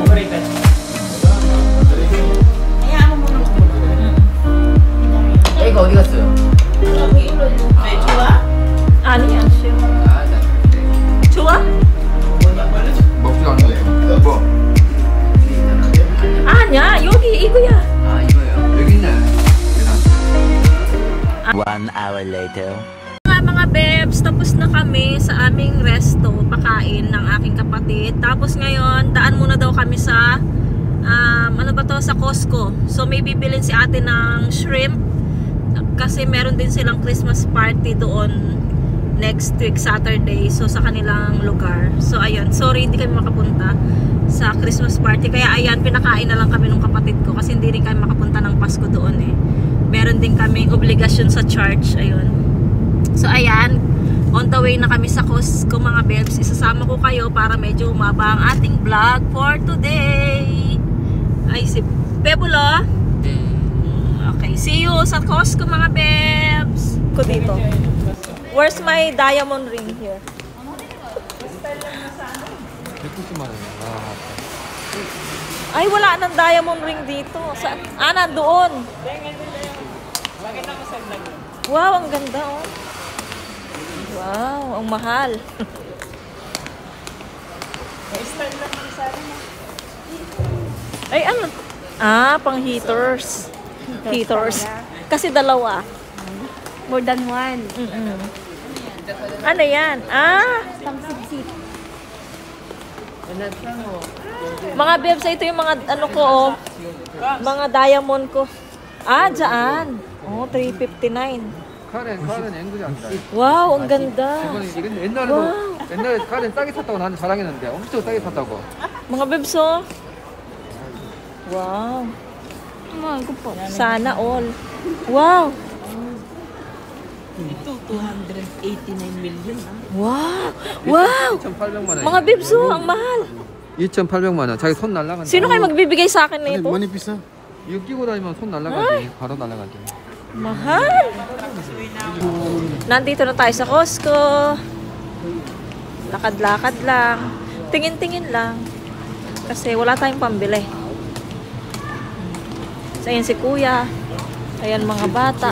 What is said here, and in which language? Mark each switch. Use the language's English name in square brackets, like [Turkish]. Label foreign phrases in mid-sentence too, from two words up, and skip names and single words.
[Filipino] Eh, ikaw, [Korean] 어디 갔어요? 아니, 안 쉬워. 좋아? 먹지도 않는데. 뭐? 아니야, 여기 이거야. 아, 이거요? 여기 있네. 계단. [English] 1 hour later. [Filipino] Mga bebs, tapos na kami sa aming resto, pakain ng aking kapatid. Tapos ngayon, daan muna daw kami sa ano ba to, sa Costco. So may bibilin si ate ng shrimp kasi meron din silang [English] Christmas party [Filipino] doon [English] next week Saturday, [Filipino] so sa kanilang lugar. So ayun, sorry hindi kami makapunta sa [English] Christmas party, [Filipino] kaya ayan, pinakain na lang kami ng kapatid ko kasi hindi rin kami makapunta ng Pasko doon eh. Meron din kaming obligasyon sa church. Ayun. So ayan, [English] on the way [Filipino] na kami sa Costco mga bebs. Isasama ko kayo para medyo umaba ang ating vlog [English] for today. [Filipino] Ay, si Bebulo. Okay, [English] see you [Filipino] sa Costco mga bebs. Ko dito. [English] Where's my diamond ring here? [Korean] 190만 원. [Filipino] Ay, wala nang [English] diamond ring [Filipino] dito. Sa, nandoon. Wow, ang ganda oh. Wow, ang mahal. Ay, ano? Ah, pang heaters. Heaters. Kasi dalawa. [English] More than one. [Filipino] Ano yan? Ah, Tamsip-sip. mga bebs, ito yung mga ano ko oh. Mga diamond ko. Ah, dyan. Oh, 359. [Korean] 카렌 앵글이 안 돼. [Filipino] Wow, ang ganda. [Korean] 이건 옛날에도 와우. 옛날에 카렌 싸게 샀다고 나한테 자랑했는데 엄청 싸게 샀다고. [Filipino] Mga bebs oh. Wow. [Korean] 이거 봐. [Filipino] Sana all. Wow. Ito, 289 million. [English] Wow. Wow. [Korean] 2,800만 원. [Filipino] Mga bebs oh, ang mahal. [Korean] 2,800만 원. 자기 손 날라간다. [Filipino] Sino kayo magbibigay sa akin nito? [Korean] 이거 끼고 다니면 손 날라가지. 바로 날라가지. [Filipino] Mahal. Nandito na tayo sa Costco. Lakad-lakad lang. Tingin-tingin lang. Kasi wala tayong pambili. So, ayan si kuya. Ayan mga bata.